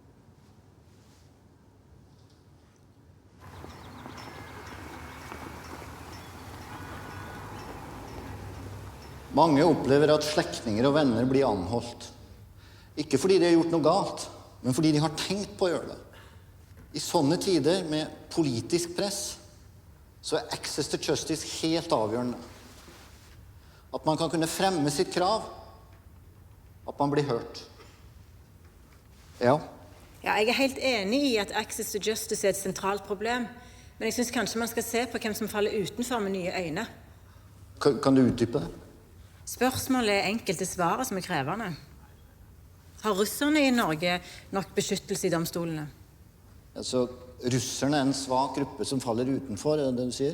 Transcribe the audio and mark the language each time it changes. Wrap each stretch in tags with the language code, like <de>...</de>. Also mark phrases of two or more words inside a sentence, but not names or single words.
<no>Mange opplever at slektninger og venner blir anholdt. Ikke fordi de har gjort noe galt, men fordi de har tenkt på å gjøre det. I sånne tider med politisk press, så er</no> <en>access to justice</en> <no>helt avgjørende. At man kan kunne fremme sitt krav, at man blir hørt. Ja. Ja, jeg er helt enig i at</no> <en>access to justice</en> <no>er et sentralt problem, men jeg synes kanskje man skal se på hvem som faller utenfor med nye øyne. Kan du utdype det? Spørsmålet er enkelte svaret som er krevende. Har russerne i Norge nok beskyttelse i domstolene? Altså, russerne er en svak gruppe som faller utenfor, er det du sier?</no>